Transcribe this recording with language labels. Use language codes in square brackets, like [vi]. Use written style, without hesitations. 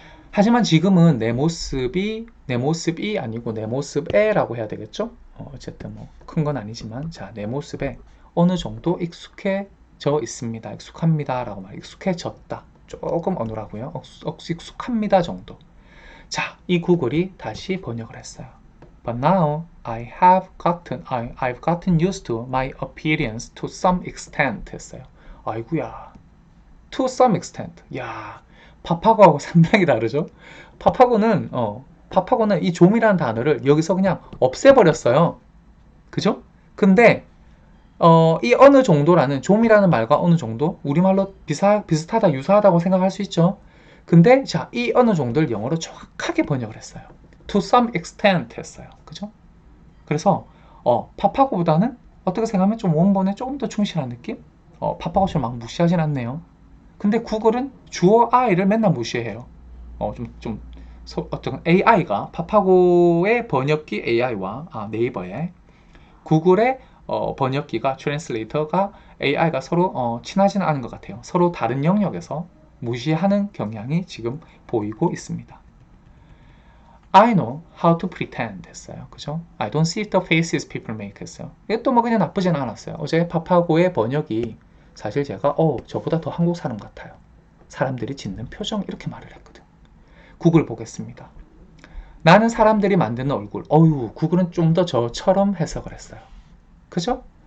[ko] 하지만 지금은 내 모습이 아니고 내 모습에라고 해야 되겠죠? 어쨌든 뭐 큰 건 아니지만 내 모습에 어느 정도 익숙해져 있습니다. 익숙합니다 라고 익숙해졌다. 조금 어느라고요. 익숙합니다 정도. 자, 이 구글이 다시 번역을 했어요. [en] But now I've gotten used to my appearance to some extent [ko] 했어요. 아이구야. [en] To some extent. [ko] 야, 파파고하고 상당히 다르죠? 파파고는 이 좀이라는 단어를 여기서 그냥 없애버렸어요. 그죠? 근데 이 어느 정도라는 좀이라는 말과 어느 정도 우리말로 비슷하다 유사하다고 생각할 수 있죠. 근데 이 어느 정도를 영어로 정확하게 번역을 했어요. [en] To some extent [ko] 했어요. 그죠? 그래서 파파고보다는 어떻게 생각하면 좀 원본에 조금 더 충실한 느낌? 파파고처럼 막 무시하진 않네요. 근데 구글은 주어 I를 맨날 무시해요. 어떤 AI가 파파고의 번역기 AI와 네이버의 구글의 번역기가 트랜슬레이터가 AI가 서로 친하지는 않은 것 같아요. 서로 다른 영역에서 무시하는 경향이 지금 보이고 있습니다. [en] I know how to pretend [ko] 했어요. 그죠? [en] I don't see the faces people make [ko] 했어요. 이것도 뭐 그냥 나쁘진 않았어요. 어제 파파고의 번역이 사실 제가 저보다 더 한국 사람 같아요. 사람들이 짓는 표정 이렇게 말을 했거든. 구글 보겠습니다. 나는 사람들이 만드는 얼굴. 구글은 좀 더 저처럼 해석을 했어요. 그죠?